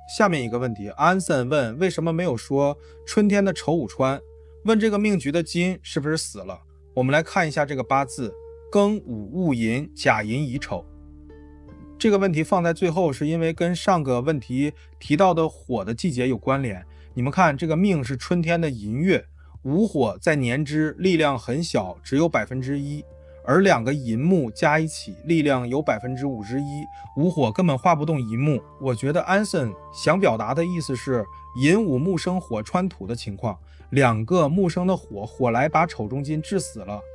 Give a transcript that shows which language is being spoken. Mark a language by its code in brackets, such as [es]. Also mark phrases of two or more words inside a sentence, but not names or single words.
[zh] 下面一個問題，安森問為什麼沒有說春天的丑午穿？問這個命局的金是不是死了？我們來看一下這個八字，庚午戊寅，甲寅乙丑。這個問題放在最後是因為跟上個問題提到的火的季節有關聯。你們看這個命是春天的寅月，午火在年支力量很小，只有1%，而2個寅木加一起力量有51%，午火根本畫不動寅木。我覺得安森想表達的意思是寅午木生火穿土的情況，2個木生的火來把丑中金治死了。